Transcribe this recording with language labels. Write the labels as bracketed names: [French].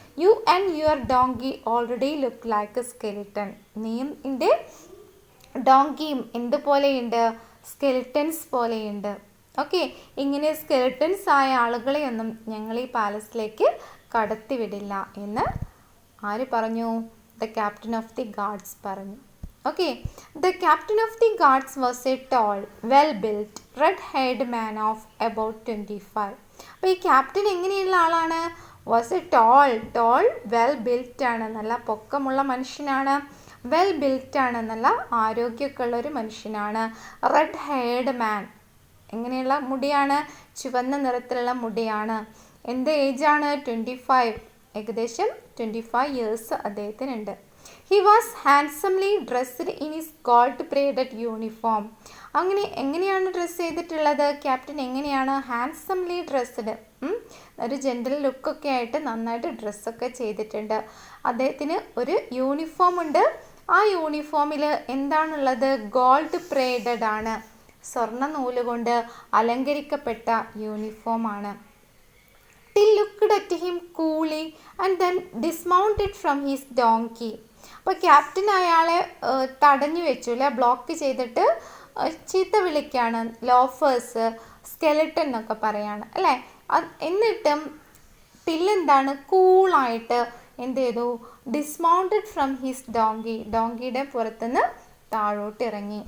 [English] You and your donkey already look like a skeleton. [Malayalam] നീയും എൻ്റെ ഡോങ്കിയും എന്തുപോലെയുണ്ട്? സ്കെലിട്ടൻസ് പോലെയുണ്ട്. ഓക്കെ, ഇങ്ങനെ സ്കെലിട്ടൻസ് ആയ ആളുകളെയൊന്നും ഞങ്ങൾ ഈ പാലസിലേക്ക് കടത്തിവിടില്ല എന്ന് ആര് പറഞ്ഞു? [English] the captain of the guards [Malayalam] പറഞ്ഞു. [English] Okay, the captain of the guards was a tall, well-built, red-haired man of about 25. [Malayalam] അപ്പോൾ ഈ ക്യാപ്റ്റൻ എങ്ങനെയുള്ള ആളാണ്? [English] was a tall well built [Malayalam] ആണ്, നല്ല പൊക്കമുള്ള മനുഷ്യനാണ്. വെൽ-ബിൽറ്റ് ആണ്, നല്ല ആരോഗ്യമൊക്കെ ഉള്ള ഒരു മനുഷ്യനാണ്. [English] red haired man, [Malayalam] എങ്ങനെയുള്ള മുടിയാണ്? ചുവന്ന നിറത്തിലുള്ള മുടിയാണ്. എന്ത് ഏജാണ്? 25, ഏകദേശം 25 ഇയേഴ്സ് അദ്ദേഹത്തിനുണ്ട്. [English] He was handsomely dressed in his gold-braided uniform. [Malayalam] എങ്ങനെയാണ് ഡ്രസ്സ് ചെയ്തിട്ടുള്ളത്? ക്യാപ്റ്റൻ എങ്ങനെയാണ്? [English] handsomely dressed, [Malayalam] ഒരു ജെൻ്റൽ ലുക്കൊക്കെ ആയിട്ട് നന്നായിട്ട് ഡ്രസ്സൊക്കെ ചെയ്തിട്ടുണ്ട്. അദ്ദേഹത്തിന് ഒരു യൂണിഫോം ഉണ്ട്. ആ യൂണിഫോമിൽ എന്താണുള്ളത്? [English] gold braided [Malayalam] ആണ്, സ്വർണ്ണ നൂലുകൊണ്ട് അലങ്കരിക്കപ്പെട്ട യൂണിഫോമാണ്. [English] Till looked at him coolly and then dismounted from his donkey. [Malayalam] അപ്പോൾ ക്യാപ്റ്റൻ അയാളെ തടഞ്ഞു വെച്ചു അല്ലേ? ബ്ലോക്ക് ചെയ്തിട്ട് ചീത്ത വിളിക്കുകയാണ്. ലോഫേഴ്സ്, സ്കെലിട്ടൺ എന്നൊക്കെ പറയാണ് അല്ലേ? എന്നിട്ടും ടില്ലെന്താണ്? കൂളായിട്ട് എന്ത് ചെയ്തു? [English] dismounted from his donkey, [Malayalam] ഡോങ്കിയുടെ പുറത്തുനിന്ന് താഴോട്ട് ഇറങ്ങി.